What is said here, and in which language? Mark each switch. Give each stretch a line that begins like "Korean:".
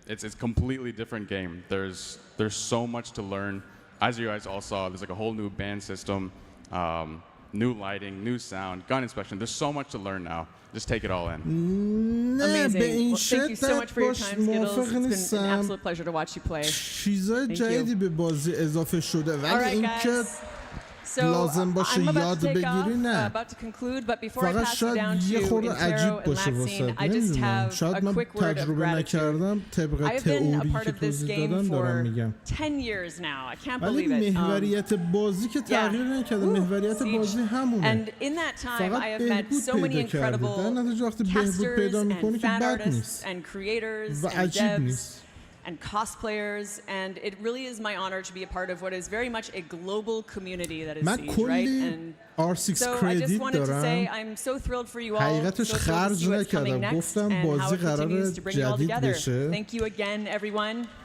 English: It's a completely different game. There's so much to learn. As you guys all saw, there's like a whole new band system, new lighting, new sound, gun inspection. There's so much to learn now. Just take it all in. amazing. Well, thank you so much for your time, Skittles. It's been an absolute pleasure to watch you play.
Persian: چیزای جدیدی به بازی اضافه شده ولی اینکه لازم باشه یاد بگیری نه. فقط شاید یه خورده عجیب باشه واسه نمیدونم. شاید من تجربه نکردم طبق تئوری که توضیح دادن دارم میگم. ولی محوریت بازی که تغییر نکرده. محوریت بازی همونه. فقط بهبود پیدا کرده. در نتیجه وقتی بهبود پیدا میکنی که بد نیست و عجیب نیست.
English: And cosplayers, and it really is my honor to be a part of what is very much a global community that is Siege, right? And so I just wanted to say I'm so thrilled for you all. So thrilled to see what's coming next and how it continues to bring you all together. Thank you again, everyone.